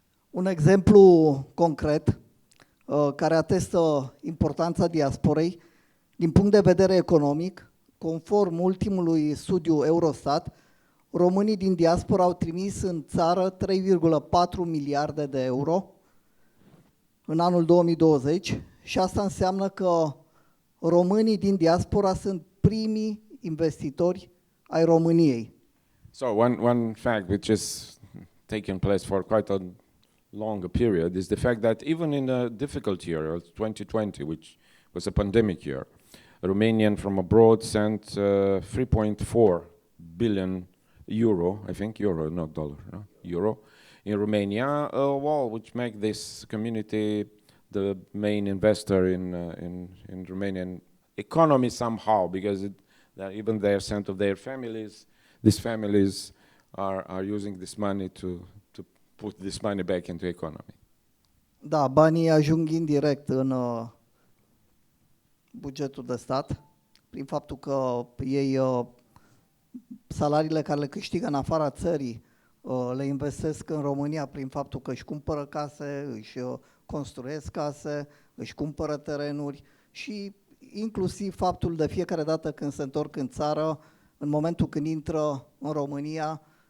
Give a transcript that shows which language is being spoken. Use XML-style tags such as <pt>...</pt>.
<ro>Un exemplu concret care atestă importanța diasporei din punct de vedere economic, conform ultimului studiu Eurostat, românii din diaspora au trimis în țară 3,4 miliarde de euro în anul 2020 și asta înseamnă că românii din diaspora sunt primii investitori ai României.</ro> <en>So one fact which has taken place for quite a longer period is the fact that even in a difficult year, 2020, which was a pandemic year, Romanian from abroad sent 3.4 billion euro, I think euro, not dollar, no? Euro, in Romania, which make this community the main investor in Romanian economy somehow, because even they are sent of their families. These families are using this money to put this money back into economy.</en> <ro>Da, banii ajung indirect în bugetul de stat, prin faptul că ei salariile care le câștigă în afara țării le investesc în România prin faptul că își cumpără case, își construiesc case, își cumpără terenuri și inclusiv faptul de fiecare dată când se întorc în țară, în momentul când intră în România,</ro>